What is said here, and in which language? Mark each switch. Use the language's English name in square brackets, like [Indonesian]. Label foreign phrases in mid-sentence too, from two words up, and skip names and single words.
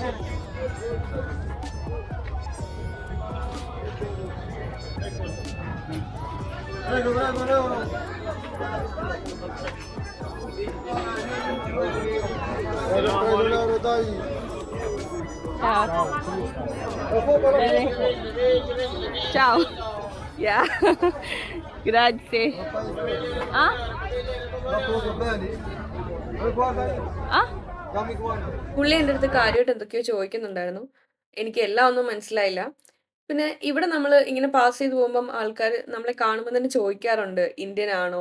[Italian] Prego, prego, prego! Prego, dai! Ciao. Bene. Ciao. Yeah. Grazie. Ah? Ah? [Malayalam] പുള്ളി എൻ്റെ അടുത്ത് കാര്യമായിട്ട് എന്തൊക്കെയോ ചോദിക്കുന്നുണ്ടായിരുന്നു. എനിക്ക് എല്ലാം ഒന്നും മനസ്സിലായില്ല. പിന്നെ ഇവിടെ നമ്മൾ ഇങ്ങനെ പാസ് ചെയ്ത് പോകുമ്പം ആൾക്കാർ നമ്മളെ കാണുമ്പോൾ തന്നെ ചോദിക്കാറുണ്ട്, ഇന്ത്യൻ ആണോ?